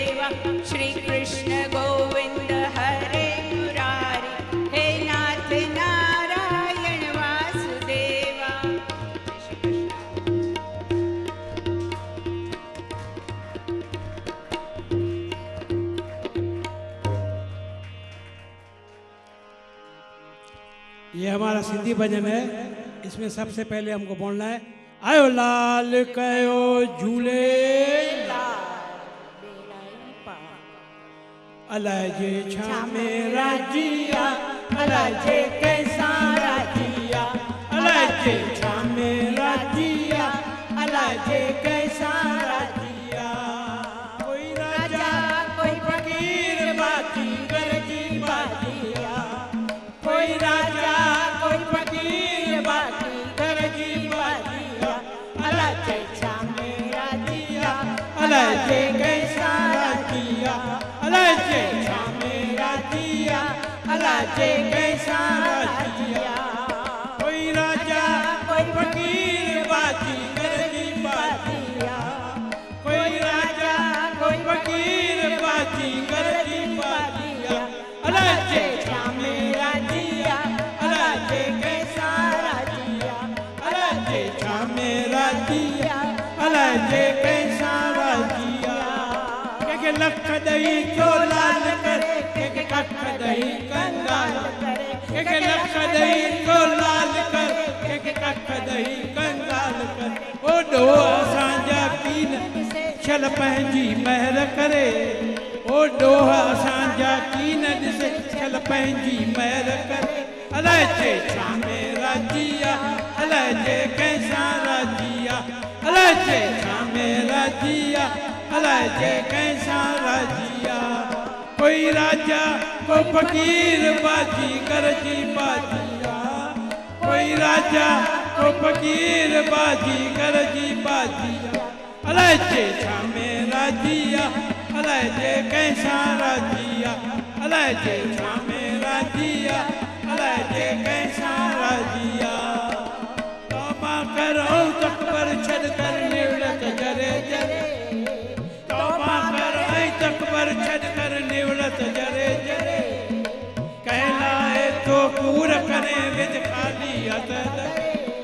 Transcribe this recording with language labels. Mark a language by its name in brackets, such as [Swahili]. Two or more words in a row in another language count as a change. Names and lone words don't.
[Sanskrit] श्री कृष्ण गोविंद हरे मुरारी हे नाथ नारायण वासुदेवा। [Hindi] ये हमारा सिंधी भजन है। इसमें सबसे पहले हमको बोलना है [Sindhi] आयो लाल कयो झूले अलाए जे छा में राजिया अलाए जे कैसा राजिया अलाए जे छा में राजिया अलाए जे कैसा राजिया। कोई राजा कोई फकीर बाजी गरजी बाजिया कोई राजा कोई फकीर बाजी गरजी बाजिया अलाए जे छा में राजिया अलाए जे कैसा राजिया अलाए जे छा में राजिया अलाए जे कैसा राजिया। कोई राजा कोई फकीर बाजी गरजी बाजिया कोई राजा कोई फकीर बाजी गरजी बाजिया अलाए जे छा में राजिया अलाए जे कैसा राजिया अलाए जे छा में राजिया अलाए जे कैसा राजिया। के लख दही तो लाल करे के कख दही कंगाल करे के लख दही तो लाल कर के कख दही कंगाल कर। ओ डो असांजा कीन छल पंहिंजी महर करे ओ डो असांजा कीन ॾिसे छल पंहिंजी महर करे अलाए जे छा में राजिया अलाए जे कैसा राजिया अलाए जे छा में राजिया अलाए जे कैसा राजिया। कोई राजा को फकीर बाजी गरजी बाजिया कोई राजा को फकीर बाजी गरजी बाजिया अलाए जे छा में राजिया अलाए जे कैसा राजिया अलाए जे छा में राजिया अलाए जे कैसा राजिया। तौबा करो तकबर छड़ कर निवड़त जरे जरे तौबा करो तकबर छड़ कर निवड़त जरे जरे कहलाए तो पूर करे विद खाली हथ दरे